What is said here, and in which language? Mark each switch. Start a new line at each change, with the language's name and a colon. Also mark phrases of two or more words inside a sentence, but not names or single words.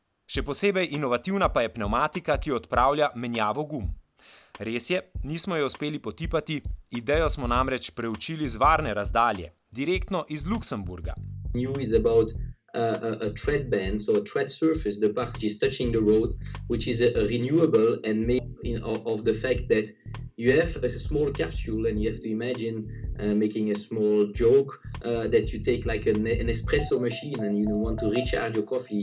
Slovenian: Še posebej inovativna pa je pnevmatika, ki odpravlja menjavo gum. Res je, nismo jo uspeli potipati, idejo smo namreč preučili z varne razdalje, direktno iz Luksemburga.
English: New is about a tread band, so a tread surface, the part which is touching the road, which is renewable and made of the fact that you have a small capsule and you have to imagine making a small joke that you take like an espresso machine and you want to recharge your coffee.